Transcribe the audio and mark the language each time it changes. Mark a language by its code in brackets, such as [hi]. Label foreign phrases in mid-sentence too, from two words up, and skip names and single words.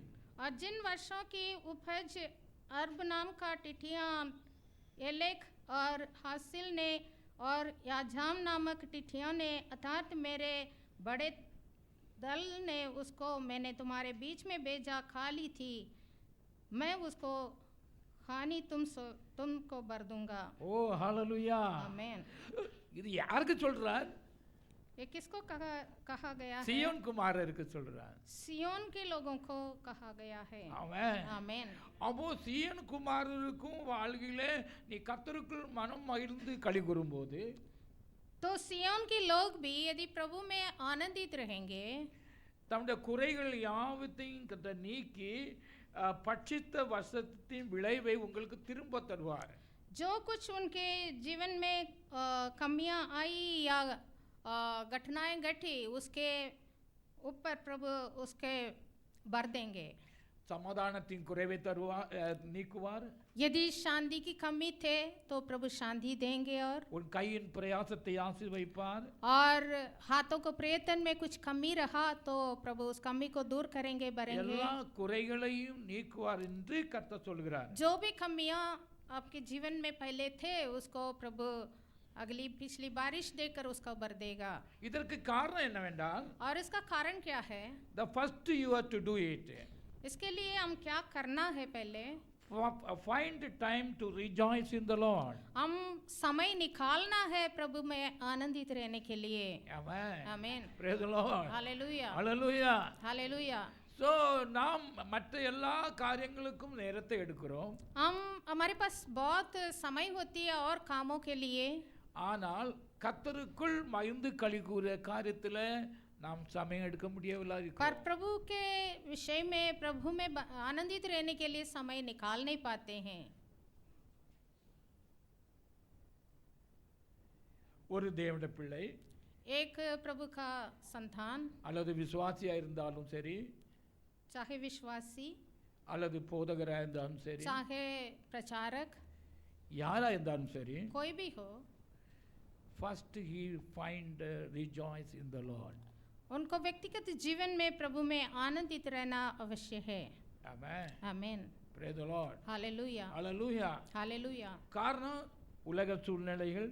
[hi] और जिन वर्षों की उपज अर्ब नाम का टिटियां एलेक और हासिल ने और याजाम नामक टिटियों ने अर्थात मेरे बड़े दल ने उसको मैंने तुम्हारे बीच में भेजा खा ली थी, मैं उसको हानि तुमको भर दूंगा। ஓ ஹalleluya. आमेन। [ta] இது யாருக்கு சொல்றார்? [hi] ये किसको कहा गया है? [ta] சியோன் குமாரருக்கு சொல்றார். [hi] सियोन के लोगों को कहा गया है। [ta] ஆமென். [hi] आमेन। [ta] அப்போ சியோன் குமாரருக்கும் வாழ்க்கையிலே நீ கர்த்தருக்குள் மனம் மகிழ்ந்து களி கூறும்போது [hi] तो सियोन के लोग भी यदि प्रभु में आनंदित रहेंगे, [ta] தம்முடைய குறைகள் யாவத்தையும் கர்த்தர் நீக்கி பட்சித்த வசத்தின் விளைவை உங்களுக்கு திரும்ப தருவார். [hi] जो कुछ उनके जीवन में कमियां आई या घटनाएं घटी, उसके ऊपर प्रभु उसके भर देंगे। [ta] சமாதானத்தின் குறைவை தருவார், நீக்குவார். [hi] यदि शांति की कमी थे तो प्रभु शांति देंगे, और [ta] உன் கையின் பிரயாசத்தை ஆசீர்வதிப்பார். [hi] और हाथों को प्रयत्न में कुछ कमी रहा तो प्रभु उस कमी को दूर करेंगे, भरेंगे। [ta] எல்லா குறைகளையும் நீக்குவார் என்று கர்த்தர் சொல்கிறார். [hi] जो भी कमियां आपके जीवन में पहले थे उसको प्रभु अगली पिछली बारिश देकर उसका भर देगा। [ta] இதற்கு காரணம் என்னவென்றால், [hi] और इसका कारण क्या है? [en] the first you have to do it. [hi] इसके लिए हम क्या करना है? पहले [en] find time to rejoice in the Lord. [hi] हम समय निकालना है प्रभु में आनंदित रहने के लिए। [en] Amen. [hi] आमीन। [en] Praise the Lord. [hi] हालेलुया। [en] Hallelujah. [hi] हालेलुया। [ta] So நாம் மற்ற எல்லா காரியங்களுக்கும் நேரத்தை எடுக்கிறோம். [hi] हमारे पास बहुत समय होती है और कामों के लिए, [ta] ஆனால் கர்த்தருக்குள் மகிழ்ந்து களி கூற காரியத்தில் நாம் சமயம் எடுக்க முடியவில்லை. [hi] पर प्रभु के विषय में, प्रभु में आनंदित रहने के लिए समय निकाल नहीं पाते हैं। [ta] ஒரு தேவனுடைய பிள்ளை, [hi] एक प्रभु का संतान, [ta] அல்லது விசுவாசியா இருந்தாலும் சரி, [hi] चाहे विश्वासी, [ta] அல்லது போதகராக இருந்தாலும் சரி, [hi] चाहे प्रचारक, [ta] யாரா இருந்தாலும் சரி, [hi] कोई भी हो, [en] first he find rejoice in the Lord. [hi] उनको व्यक्तिगत जीवन में प्रभु में आनंदित रहना अवश्य है। [en] Amen. [hi] आमीन। [en] Praise the Lord. [hi] हालेलुया। [en] Hallelujah. [hi] हालेलुया। [ta] காரணம் உலக சூழ்நிலைகள்,